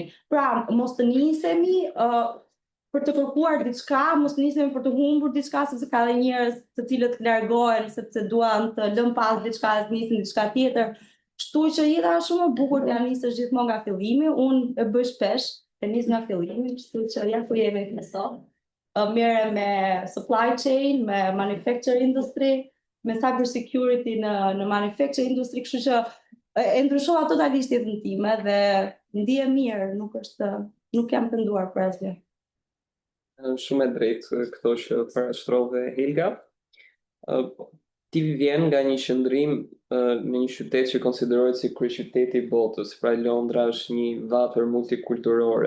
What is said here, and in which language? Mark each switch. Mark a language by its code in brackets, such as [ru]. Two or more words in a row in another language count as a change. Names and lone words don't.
[sq] Pra, mos të nisemi për të kërkuar diçka, mos nisemi për të humbur diçka, sepse ka dhe njerëz të cilët largohen sepse duan të lënë pas diçka, të nisin diçka tjetër. Kështu që jeta është shumë e bukur të nisësh gjithmonë nga fillimi, unë e bëj shpesh, të nis nga fillimi, kështu që ja ku jemi me sot. Merrem me [en] supply chain, [sq] me [en] manufacture industry, [sq] me [en] cyber security [sq] në [en] manufacture industry, [sq] kështu që e ndryshova totalisht jetën time dhe ndihem mirë, nuk jam penduar për asgjë. Shumë e drejtë këto që parashtrove Helga. Ti vjen nga një qëndrim në një qytet që konsiderohet si kryeqyteti i botës, pra Londra është një vapër multikulturore.